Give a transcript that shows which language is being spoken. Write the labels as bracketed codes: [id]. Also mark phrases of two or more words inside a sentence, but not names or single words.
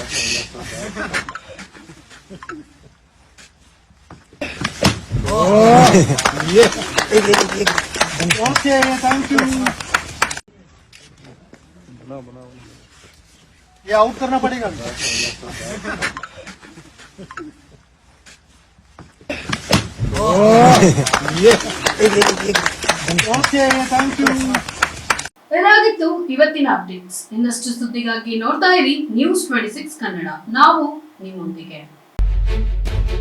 [en] Okay, thank you. [hi] ये आउट करना पड़ेगा। [en] Okay, thank you. [kn] ಇದಾಗಿತ್ತು ಇವತ್ತಿನ ಅಪ್ಡೇಟ್ಸ್। ಇನ್ನಷ್ಟು ಸುದ್ದಿಗಾಗಿ ನೋಡ್ತಾ ಇರಿ ನ್ಯೂಸ್ 26 ಕನ್ನಡ। ನಾವು ನಿಮ್ಮೊಂದಿಗೆ।